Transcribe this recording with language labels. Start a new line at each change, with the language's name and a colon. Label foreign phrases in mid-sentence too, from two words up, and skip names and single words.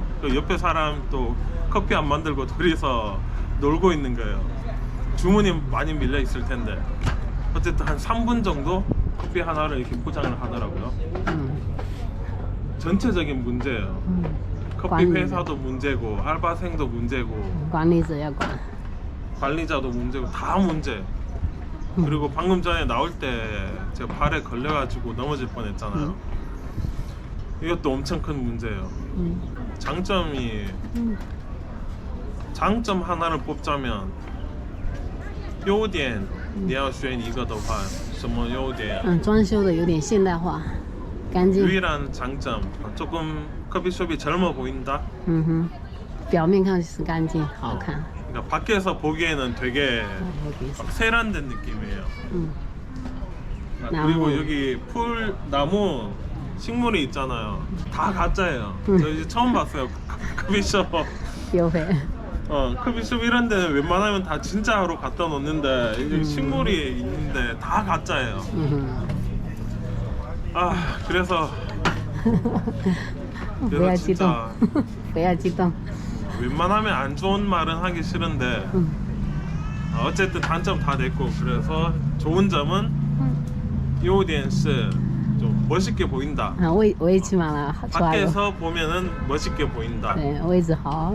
Korean: 그 옆에 사람 또 커피 안 만들고 둘이서 놀고 있는 거예요. 주문이 많이 밀려 있을 텐데. 어쨌든 한 3분 정도 커피 하나를 이렇게 포장을 하더라고요. 전체적인 문제예요. 커피 회사도 문제고 알바생도 문제고
Chinese: 管理者要管。
Korean: 관리자도 문제고 다 문제. 그리고 방금 전에 나올 때 제가 발에 걸려가지고 넘어질 뻔했잖아요. 이것도 엄청 큰 문제예요. 장점 하나를 뽑자면
Chinese: 优点你要选一个的话什么优点？装修的有点现代化，干净。
Korean: 유일한 장점 조금 커피숍이 젊어 보인다.
Chinese: 表面看是干净，好看。
Korean: 그러니까 밖에서 보기에는 되게 여기 막 세련된 느낌이에요. 나무. 그리고 여기 풀 나무 식물이 있잖아요. 다 가짜예요. 저 이제 처음 봤어요. 커피숍.
Chinese: 优惠。
Korean: 커피숍 이런 데는 웬만하면 다 진짜로 갖다 놓는데 여기 식물이 있는데 다 가짜예요. 그래서
Chinese: 不要激动，不要激动。
Korean: 웬만하면 안 좋은 말은 하기 싫은데 어쨌든 단점 다 됐고 그래서 좋은 점은
Chinese: 优点是
Korean: 좀 멋있게 보인다.
Chinese: 位置嘛，좋아요。
Korean: 밖에서 보면은 멋있게 보인다. 네,
Chinese: 位置好。